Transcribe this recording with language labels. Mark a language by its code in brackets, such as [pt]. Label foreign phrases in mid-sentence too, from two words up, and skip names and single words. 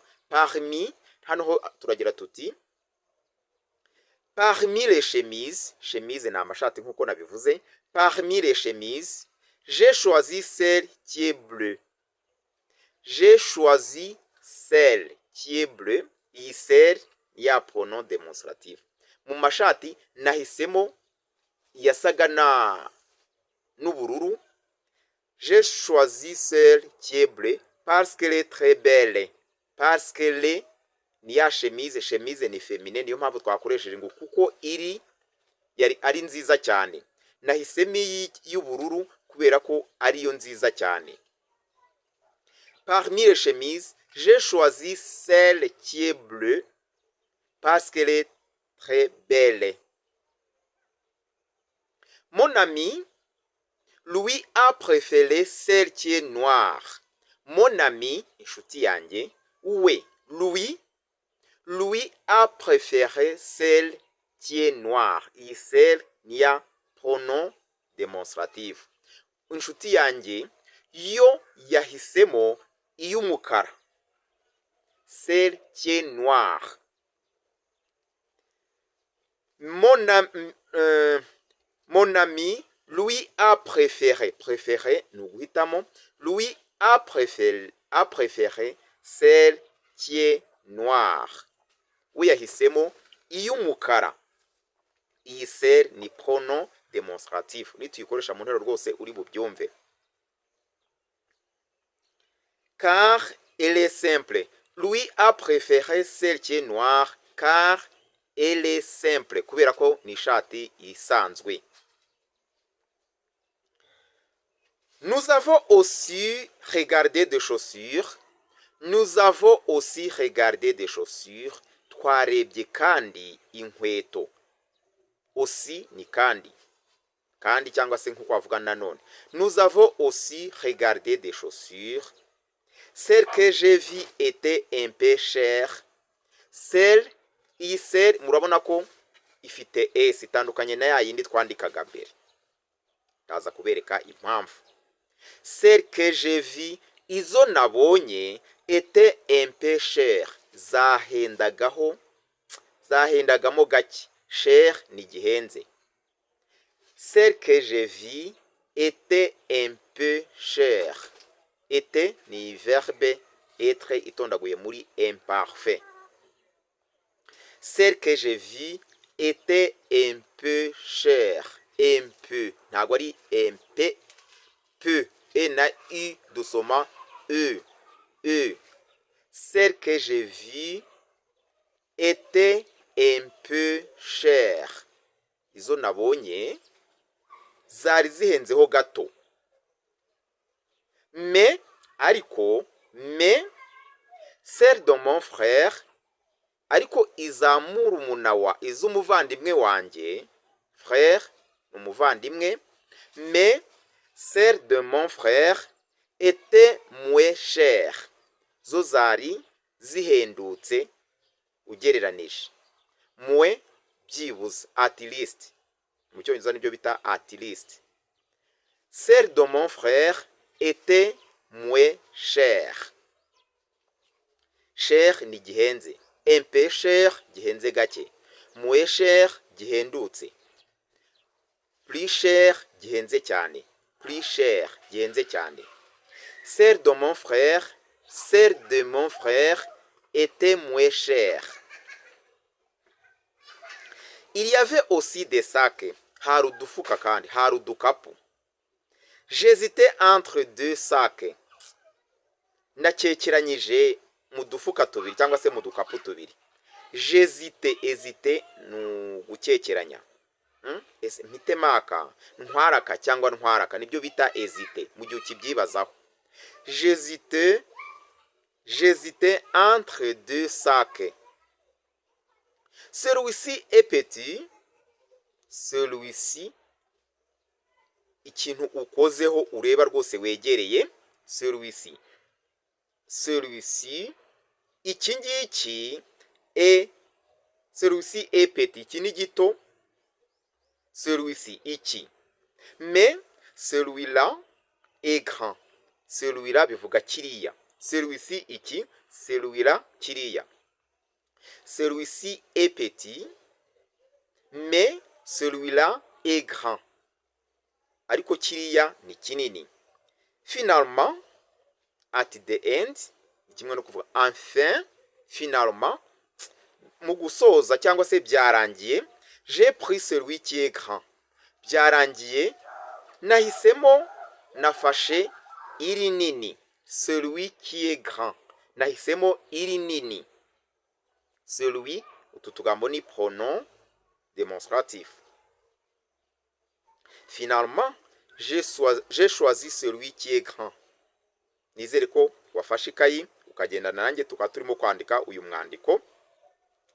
[rw] Parmi hano turagira tuti [fr] parmi les chemises, [rw] chemise ni amashati nkuko nabivuze. [fr] Parmi les chemises, j'ai choisi celle qui est bleue. J'ai choisi celle qui est bleue. [rw] Iyi celle ya [fr] pronom démonstratif. [rw] Mu mashati nahisemo yasaga n'ubururu. [fr] J'ai choisi celle qui est bleue parce qu'elle est très belle. Parce qu'elle est [rw] ni ya chemise ni féminin, niyo mpamvu twakoresheje ngo kuko ari nziza cyane. Nahisemo y'ubururu kubera ko ariyo nziza cyane. [fr] Parmi les chemises, j'ai choisi celle qui est bleue parce qu'elle est très belle. Mon ami, lui a préféré celle qui est noire. Mon ami, [rw] inshuti yanjye, we, [fr] lui a préféré celle qui est noire. [rw] Iyi celle ni ya [fr] pronom demonstrative. [rw] Inshuti yanjye yo yahisemo iy'umukara. [fr] Celle qui est noire. Mon ami, lui a préféré. [rw] Préféré, nous guhitamo. [fr] Lui a préféré celle qui est noire. [rw] We yahisemo iy'umukara. Iyi celle ni [fr] pronom demonstratif. [rw] Nituyikoresha mu nteruro rwose uri bubyumve. [fr] Car elle est simple. Lui a préféré celle qui est noire car elle est simple. [rw] Kubera ko ni ishati isanzwe. [fr] Nous avons aussi regardé des chaussures. Nous avons aussi regardé des chaussures. [rw] Twarebye kandi inkweto. Aussi ni kandi. Kandi cyangwa se nkuko bavuga nanone. [fr] Nous avons aussi regardé des chaussures. Celle que j'ai vue était un peu chère. [rw] Iyi celle murabona ko ifite s itandukanye na ya yindi twandikaga mbere. Ndaza kubereka impamvu. [fr] Celle que j'ai vue, [rw] izo nabonye [fr] était un peu chère. [rw] Zahendagamo gake. Cher ni gihenze. [fr] Celle que j'ai vue était un peu chère. [rw] Était ni [fr] verbe être [rw] itondaguye muri imparfait. [fr] Celle que j'ai vue était un peu chère. Un peu. [rw] Ntabwo ari [fr] un peu. Peu. [rw] E na u dusoma e. E. [fr] Celle que j'ai vue était un peu chère. [rw] Izo nabonye zari zihenzeho gato. [fr] Mais celle de mon frère, [rw] ariko iz'umuvandimwe wanjye, frère umuvandimwe, [fr] mais celle de mon frère était moins chère. [rw] Zo zari zihendutse ugereranije. Mwe byibuze, [en] at least. [rw] Mu cyongereza nibyo bita [en] at least. [fr] Celle de mon frère était moins chère. [rw] Cher ni gihenze. [fr] Un peu cher [rw] gihenze gake. [fr] Moins cher gihendutse. Plus cher [rw] gihenze cyane. [fr] Plus cher [rw] gihenze cyane. [fr] Celle de mon frère était moins chère. Il y avait aussi des sacs. [rw] Hari udufuka kandi, hari udukapu. [fr] J'hésitais entre deux sacs. [rw] Nakekeranyije mu dufuka tubiri cyangwa se mu dukapu tubiri. Hésiter ni gukekeranya. Mpitemaka, ntwaraka cyangwa ntwaraka nibyo bita hésiter mu gihe ukibyibazaho. [fr] J'hésitais entre deux sacs. Celui-ci est petit. Celui-ci, [rw] ikintu ukozeho ureba rwose wegereye. [fr] Celui-ci, [rw] iki ngiki [fr] celui-ci est petit, [rw] iki ni gito. [fr] Celui-ci, iki. Mais celui-là est grand. [rw] Celui-là bivuga kiriya. [fr] Celui-ci, iki. Celui-là, kiriya. Celui-ci est petit, mais celui-là est grand. [rw] Ariko kiriya ni kinini. [fr] Finalement, [en] at the end, [rw] kimwe no kuvuga [fr] enfin, finalement, [rw] mu gusoza cyangwa se byarangiye, [fr] j'ai pris celui qui est grand. [rw] Byarangiye, nahisemo nafashe iri nini. [fr] Celui qui est grand. [rw] Nahisemo iri nini. Celui, utu tugambo ni [fr] pronom démonstratif. Finalement, j'ai choisi celui qui est grand. [rw] Nizere ko wafashe ikayi ukagendana nanjye tukaba turimo kwandika uyu mwandiko.